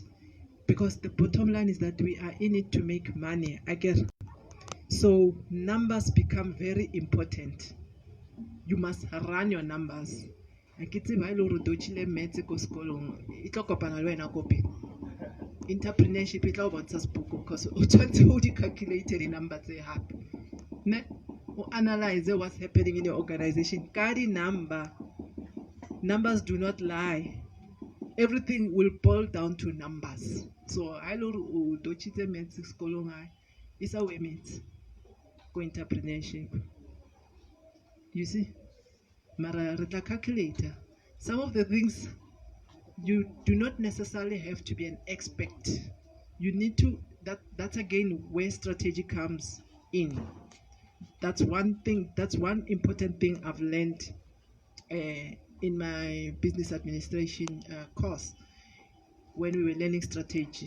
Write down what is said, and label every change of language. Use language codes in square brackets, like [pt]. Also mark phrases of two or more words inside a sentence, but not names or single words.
[en] Because the bottom line is that we are in it to make money. I guess. So numbers become very important. You must run your numbers. [st] Entrepreneurship e tla o bontsha sebuko because o tshwanetse o di calculate di-number tse hape ne o analyze [en] what's happening in your organization [st] ka di-number. [en] Numbers do not lie. Everything will boil down to numbers. [st] So ha ile hore o dotshitse maths sekolong hae e sa o emetse go entrepreneurship. [en] You see, [st] mara re tla calculator [en] some of the things. You do not necessarily have to be an expert. You need to, that's again where strategy comes in. That's one thing, that's one important thing I've learned in my business administration course when we were learning strategy.